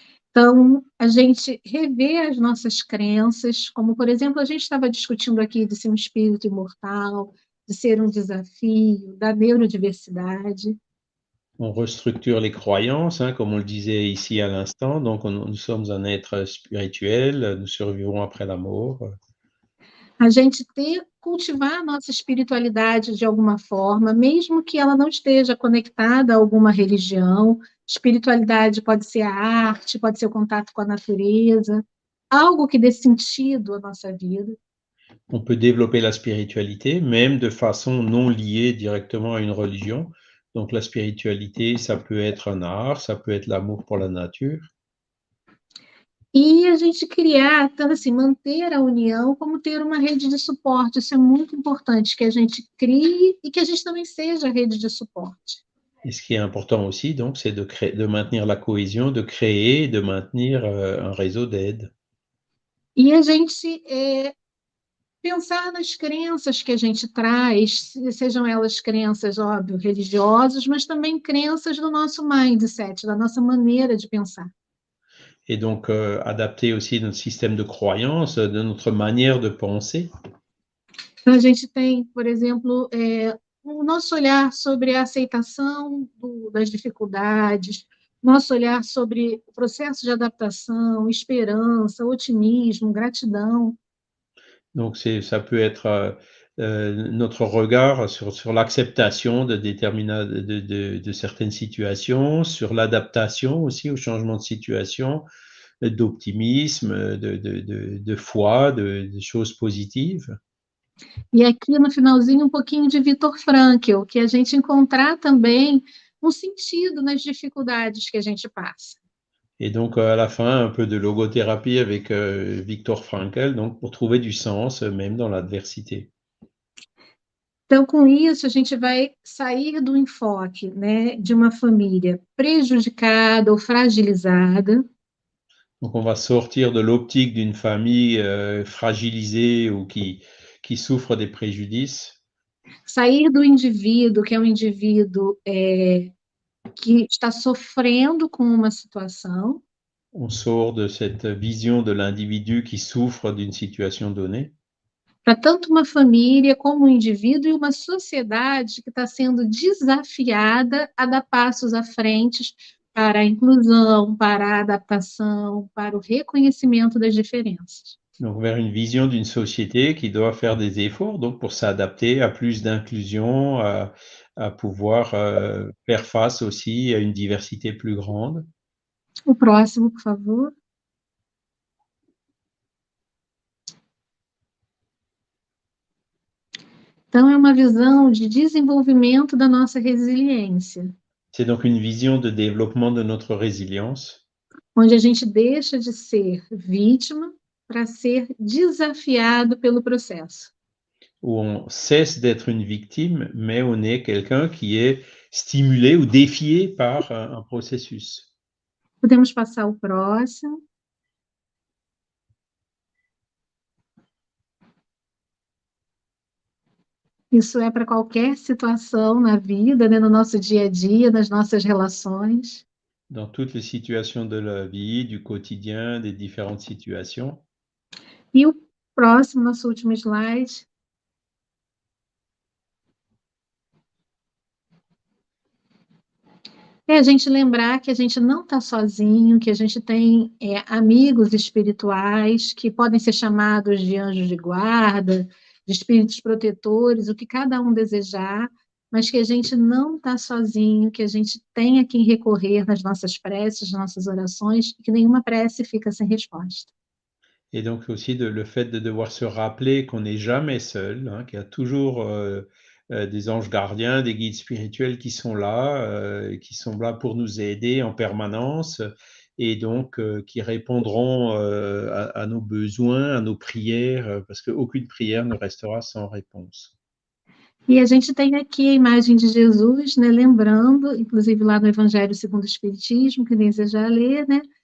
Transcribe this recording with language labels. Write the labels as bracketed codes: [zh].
[pt] Então, a gente rever as nossas crenças, como, por exemplo, a gente estava discutindo aqui de ser um espírito imortal, de ser um desafio, da neurodiversidade. [fr] On restructure les croyances, hein, comme on le disait ici à l'instant. Donc, nous sommes un être spirituel, nous survivrons après la mort. [pt] A gente cultivar a nossa espiritualidade de alguma forma, mesmo que ela não esteja conectada a alguma religião. Espiritualidade pode ser a arte, pode ser o contato com a natureza, algo que dê sentido à nossa vida. [fr] On peut développer la spiritualité, même de façon non liée directement à une religion. Donc, la spiritualité, ça peut être un art, ça peut être l'amour pour la nature. [pt] E a gente criar, então, assim, manter a união como ter uma rede de suporte. Isso é muito importante, que a gente crie e que a gente também seja a rede de suporte. [fr] Et ce qui est important aussi, donc, c'est de maintenir la cohésion, de créer, de maintenir un réseau d'aide. [pt] E a gente pensar nas crenças que a gente traz, sejam elas crenças, óbvio, religiosas, mas também crenças do nosso mindset, da nossa maneira de pensar. [fr] Et donc, adapter aussi notre système de croyance, de notre manière de penser. [pt] Então, a gente tem, por exemplo, o nosso olhar sobre a aceitação das dificuldades, nosso olhar sobre o processo de adaptação, esperança, otimismo, gratidão. [fr] Donc, ça peut être notre regard sur l'acceptation de certaines situations, sur l'adaptation aussi au changement de situation, d'optimisme, de foi, de choses positives. [pt] E aqui no finalzinho um pouquinho de Viktor Frankl, que a gente encontrar também um sentido nas dificuldades que a gente passa. [fr] Et donc, à la fin, un peu de logothérapie avec Viktor Frankl, donc pour trouver du sens, même dans l'adversité. [pt] Então, com isso, a gente vai sair do enfoque, né, de uma família prejudicada ou fragilizada. [fr] Donc, on va sortir de l'optique d'une famille fragilisée ou qui souffre des préjudices. [pt] Sair do indivíduo, que é um indivíduo que está sofrendo com uma situação. [fr] On sort de cette vision de l'individu qui souffre d'une situation donnée. [pt] para tanto uma família como um indivíduo e uma sociedade que está sendo desafiada a dar passos à frente para a inclusão, para a adaptação, para o reconhecimento das diferenças. [fr] Donc, vers une vision d'une société qui doit faire des efforts donc, pour s'adapter à plus d'inclusion, à pouvoir faire face aussi à une diversité plus grande. [pt] O próximo, por favor. Então, é uma visão de desenvolvimento da nossa resiliência, [fr] C'est donc une vision de développement de notre résilience, [pt] onde a gente deixa de ser vítima para ser desafiado pelo processo. [fr] où on cesse d'être une victime, mais on est quelqu'un qui est stimulé ou défié par un processus. [pt] Podemos passar o próximo. Isso é para qualquer situação na vida, né, no nosso dia a dia, nas nossas relações. [fr] Dans toutes les situations de la vie, du quotidien, des différentes situations. [pt] E o próximo, nosso último slide. É a gente lembrar que a gente não está sozinho, que a gente tem amigos espirituais que podem ser chamados de anjos de guarda, de espíritos protetores, o que cada um desejar, mas que a gente não está sozinho, que a gente tem a quem recorrer nas nossas preces, nas nossas orações, e que nenhuma prece fica sem resposta. [fr] Et donc aussi le fait de devoir se rappeler qu'on n'est jamais seul, hein, qu'il y a toujours des anges gardiens, des guides spirituels qui sont là pour nous aider en permanence et donc qui répondront à nos besoins, à nos prières, parce qu'aucune prière ne restera sans réponse. [pt] E a gente tem aqui a imagem de Jesus, né, lembrando, inclusive lá no Evangelho segundo o Espiritismo, que deseja ler, né?